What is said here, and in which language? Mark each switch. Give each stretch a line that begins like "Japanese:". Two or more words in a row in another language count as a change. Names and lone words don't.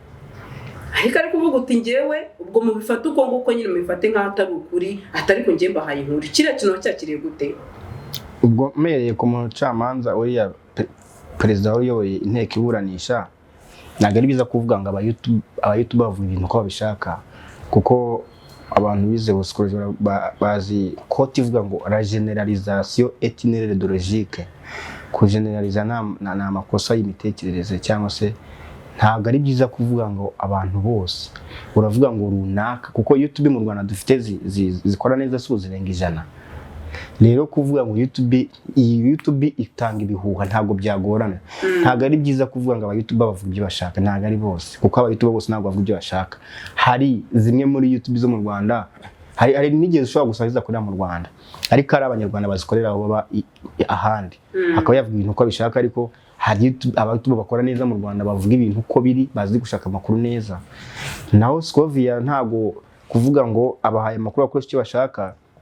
Kinyarwanda: ariko ari kuvuga uti ngewe ubwo mubifata uko nguko nyine mubifate nk'aho atari ukuri atari ko ngiye mbahaye inkuru kiriya kintu cyakiriye gute ubwo mereye ku mucamanza uriya perezida uyoboye inteko iburanisha ntabwo ari biza kuvuga ngo aba-YouTube bavuga ibintu uko babishaka kuko abantu bize psychologie bazi kote ivuga ngo
French: la généralisation est une erreur de logique
Kinyarwanda: ku generaliza na amakosa y'imitekerereze cyangwa se ntabwo ari byiza kuvuga ngo abantu bose uravuga ngo runaka kuko YouTube mu Rwanda dufite zikora neza zirenga 100 rero kuvuga ngo YouTube itanga ibihuha ntabwo byagorana ntabwo ari byiza kuvuga ngo aba-YouTube bavuga ibyo bashaka ntabwo ari bose kuko aba-YouTube bose ntabwo bavuga ibyo bashaka hari zimwe muri YouTube zo mu Rwanda hari nigeze ushobora gusangiza kuri mu Rwanda ariko ari abanyarwanda bazikorera aho baba ahandi akaba yavuga ibintu uko bishaka ariko hari aba-YouTube bakora neza mu Rwanda bavuga ibintu uko biri bazi gushaka amakuru neza naho SCOVIA ntabwo kuvuga ngo abahaye amakuru akoresha icyo bashaka